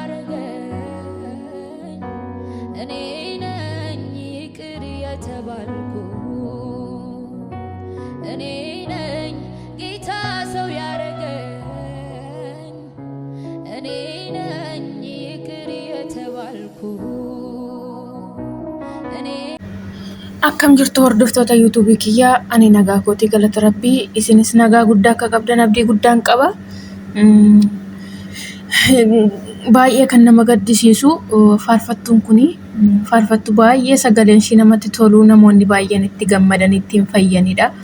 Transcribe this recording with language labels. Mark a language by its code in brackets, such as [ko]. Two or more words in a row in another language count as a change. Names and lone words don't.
[am] ያረገኝ። እኔ ነኝ ይቅር የተባልኩ። እኔ ነኝ ጌታ ሰው ያረገኝ። እኔ ነኝ ይቅር የተባልኩ። እኔ [om] Akkam jirtu hordoftoota yuutuubii kiyyaa, ani nagaa kootii galata rabbii, isinis nagaa guddaa akka qabdan abdii guddaan qaba. Baay'ee kan nama gaddisiisu faarfattuun kuni faarfattu baay'ee sagaleen ishii namatti tolu, namoonni baay'een itti gammadan ittiin fayyanidha.